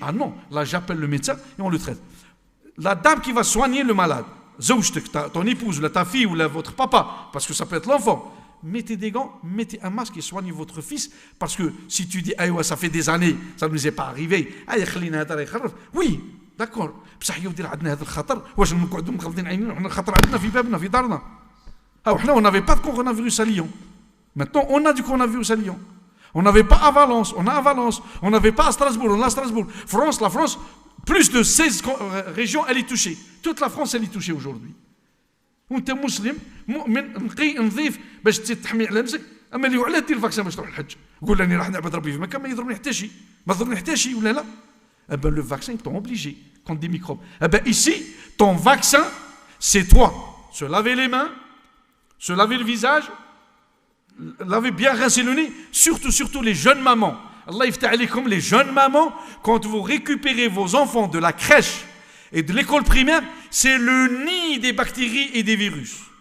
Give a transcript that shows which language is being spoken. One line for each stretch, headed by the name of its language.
French: Ah non, là j'appelle le médecin et on le traite. La dame qui va soigner le malade, ton épouse, ta fille ou votre papa, parce que ça peut être l'enfant, mettez des gants, mettez un masque et soignez votre fils, parce que si tu dis, ah ouais, ça fait des années, ça ne nous est pas arrivé, oui, d'accord,
Arabic: بصح يا ودي عندنا هذا الخطر واش نقعدوا مغلضين عينينا وحنا الخطر عندنا في بابنا في دارنا حنا
French: on n'avait pas de coronavirus à Lyon. Maintenant on a du coronavirus à Lyon. On n'avait pas à Valence, on a à Valence. On n'avait pas à Strasbourg, on a à Strasbourg. La France, plus de 16 régions, elle est touchée. Toute la France, elle est touchée aujourd'hui.
Arabic: وانت مسلم مؤمن نقي نظيف باش تحمي على نفسك. اما اللي وعلاه دير الفاكسين باش تروح الحج. قول راني راح نعبد ربي في مكه ما يضرني حتى شيء. ما ضرني حتى شيء ولا لا.
French: Eh ben, le vaccin, ils t'ont obligé contre des microbes. Eh ben, ici, ton vaccin, c'est toi. Se laver les mains, se laver le visage, laver bien rincer le nez, surtout les jeunes mamans.
Arabic: Allah yftah alaykum,
French: les jeunes mamans, quand vous récupérez vos enfants de la crèche et de l'école primaire, c'est le nid des bactéries et des virus.